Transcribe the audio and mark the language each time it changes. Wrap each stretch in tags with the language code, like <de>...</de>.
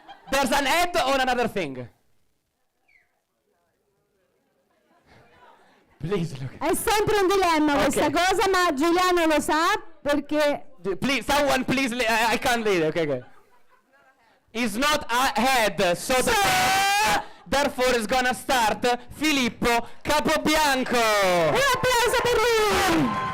<en>There's an head or another thing? Please look.</en> <it>è sempre un dilemma questa Ok. cosa, ma Giuliano lo sa perché</it> <en>Please, someone please, I can't lead, okay. Is not ahead, so therefore is gonna start Filippo Capobianco.</en> <it>Un applauso per lui!</it>